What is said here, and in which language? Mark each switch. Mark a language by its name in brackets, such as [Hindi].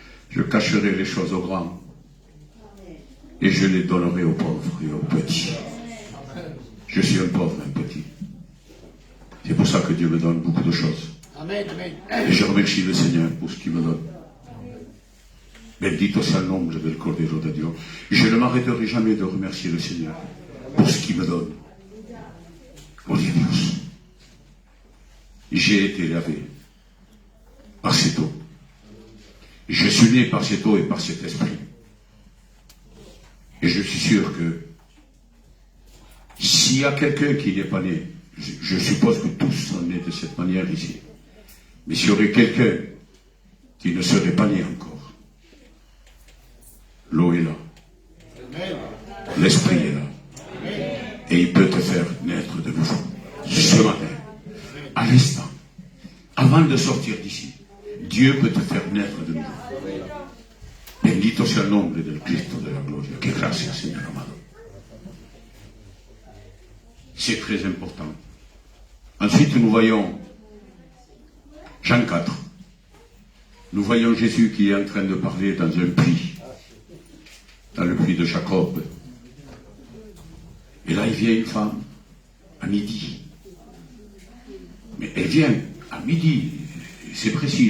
[French] Je cacherai les choses aux grands, et je les donnerai aux pauvres et aux petits. Je suis un pauvre, un petit. C'est pour ça que Dieu me donne beaucoup de choses. Et je remercie le Seigneur pour ce qu'il me donne. [Spanish] Bendito sea el nombre del Cordero de Dios. [French] Je ne m'arrêterai jamais de remercier le Seigneur pour ce qu'il me donne. [Spanish] Gloria a Dios. [French] J'ai été lavé par cette eau. Je suis né par cette eau et par cet esprit. Et je suis sûr que s'il y a quelqu'un qui n'est pas né, je suppose que tous sont nés de cette manière ici. Mais s'il y aurait quelqu'un qui ne serait pas né encore, l'eau est là. L'esprit est là. Et il peut te faire naître de nouveau. Ce matin, à l'instant, avant de sortir d'ici, Dieu peut te faire naître de nouveau. [Spanish] Bendito sea el nombre del Cristo de la gloria. Que gracias, Señor amado. [French] C'est très important. Ensuite, nous voyons Jean 4. Nous voyons Jésus qui est en train de parler dans un puits, dans le puits de Jacob. Et là, il vient une femme à midi. Mais elle vient à midi. C'est précis.